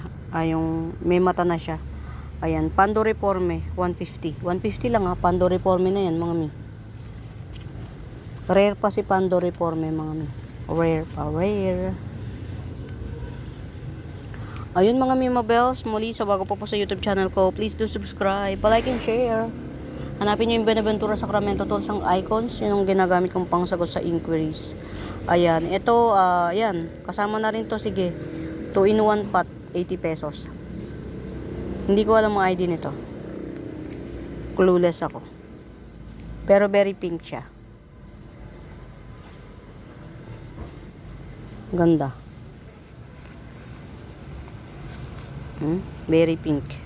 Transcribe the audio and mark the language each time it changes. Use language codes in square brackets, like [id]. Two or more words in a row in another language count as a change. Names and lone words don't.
[tl] Yung may mata na siya. Ayan. Pando Reforme. 150. 150 lang ha. Pando Reforme na yan mga mi. Rare pa si Pando Reforme mga mi. Rare pa. Rare. Ayun mga Mima Bells. Muli sa bago po sa YouTube channel ko. [en] Please do subscribe. Like and share. [tl] Hanapin nyo yung Benaventura Sacramento tools ang icons. Yun ang ginagamit kong pangsagot sa inquiries. Ayan. Ito, ayan. Kasama na rin to. Sige. [en] 2-in-1 pot. 80 pesos. [tl] Hindi ko alam ang ID nito. Clueless ako. Pero [en] very pink [tl] siya. Ganda. [en] Very pink.